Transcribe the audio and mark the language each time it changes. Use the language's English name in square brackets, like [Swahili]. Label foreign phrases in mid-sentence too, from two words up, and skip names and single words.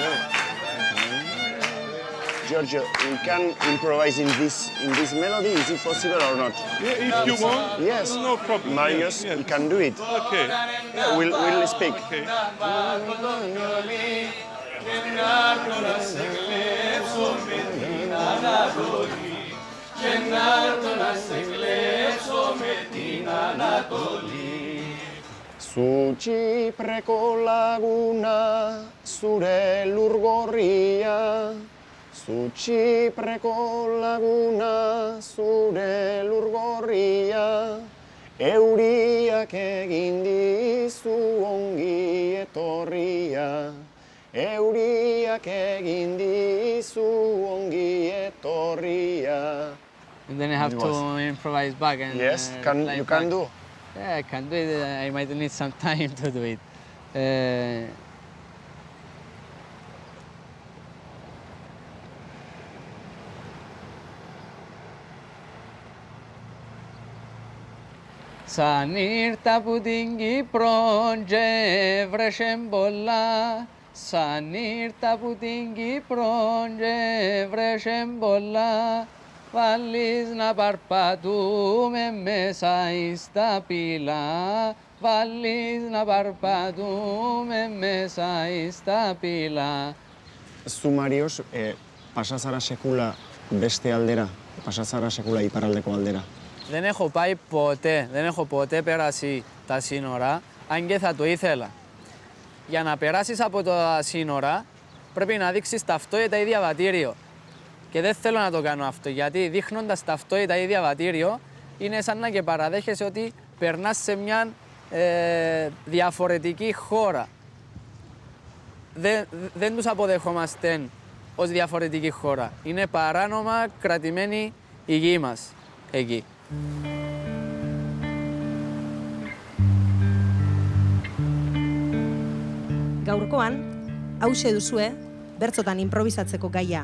[English] Giorgio, we can improvise in this melody. Is it possible or not? Yeah, if you want. Yes. No problem. Marius, Yes. he can do it. Okay. Yeah, we'll speak. Okay. [Basque] Zu Txipreko laguna, zure lurgorria. Zu Txipreko laguna, zure lurgorria. Euriak egin dizu ongi etorria. Euriak egin dizu ongi etorria. [English] And then I have It to was. improvise back and Yes, play you can back. do. Yeah, I can do it. I might need some time to do it. [Greek] Σαν ήρθα που την Κύπρο και βρέσεν πολλά. Σαν ήρθα που την Κύπρο και βρέσεν πολλά. Βάλεις να παρπατούμε μέσα στα πύλα. Βάλεις να παρπατούμε μέσα στα πύλα. [Basque] Zu, Marius, pasazara sekula beste aldera, pasazara sekula iparraldeko aldera. [Greek] Δεν έχω πάει ποτέ, δεν έχω ποτέ περάσει τα σύνορα, αν και θα το ήθελα. Για να περάσεις από τα σύνορα, πρέπει να δείξεις ταυτότητα ή διαβατήριο. Και δεν θέλω να το κάνω αυτό, γιατί δείχνοντας ταυτότητα ή διαβατήριο, είναι σαν να και παραδέχεσαι ότι περνάς σε μια διαφορετική χώρα. Δεν τους αποδεχόμαστε ως διαφορετική χώρα. Είναι παράνομα κρατημένη η γη μας εκεί. [Basque] Gaurkoan, hauxe duzue, bertzotan improbisatzeko gaia.